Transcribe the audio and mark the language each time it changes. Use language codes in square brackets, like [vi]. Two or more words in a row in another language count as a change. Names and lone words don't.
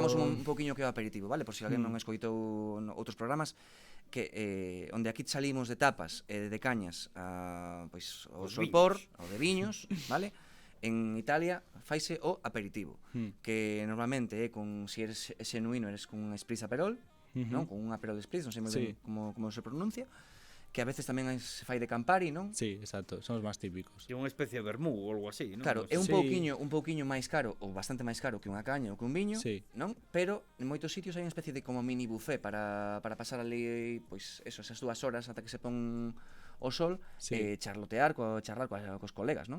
[gl] lembramos un poquinho que é o aperitivo, vale? Por se alguén non escoitou outros programas, que onde aquí salimos de tapas e de cañas pois o solpor, o de viños, vale? En Italia faise o aperitivo, que normalmente é con, se eres xenuino, eres con un Spritz Aperol, non? Con un Aperol Spritz, non sei moi ben como se pronuncia, que a veces tamén se fai de Campari, non? Sí, exacto, son os máis típicos. É unha especie de vermú ou algo así, non? Claro, é un pouquiño máis caro, ou bastante máis caro que unha caña ou que un viño, non? Pero en moitos sitios hai unha especie de como mini buffet para pasar ali, pois, eso, esas 2 horas ata que se pon o sol, charlar cos colegas, non?